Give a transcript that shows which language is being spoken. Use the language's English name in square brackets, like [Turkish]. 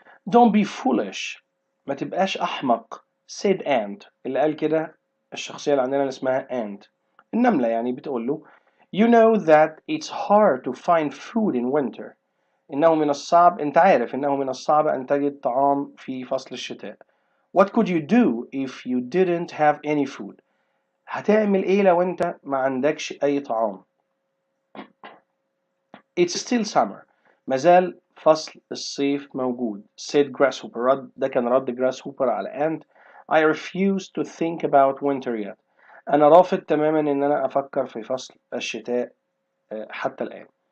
[English] don't be foolish، [Arabic] ما تبقاش أحمق [English] said ant، [Arabic] اللي قال كده الشخصية اللي عندنا اللي اسمها ant، النملة يعني، بتقول له [English] you know that it's hard to find food in winter، [Arabic] إنه من الصعب، أنت عارف إنه من الصعب أن تجد طعام في فصل الشتاء. [English] what could you do if you didn't have any food، [Arabic] هتعمل إيه لو أنت ما عندكش أي طعام. [English] it's still summer، [Arabic] مازال فصل الصيف موجود [English] said grasshopper، [Arabic] ده كان رد grasshopper على ant. [English] I refuse to think about winter yet، [Arabic] أنا رافض تماما إن أنا أفكر في فصل الشتاء حتى الآن.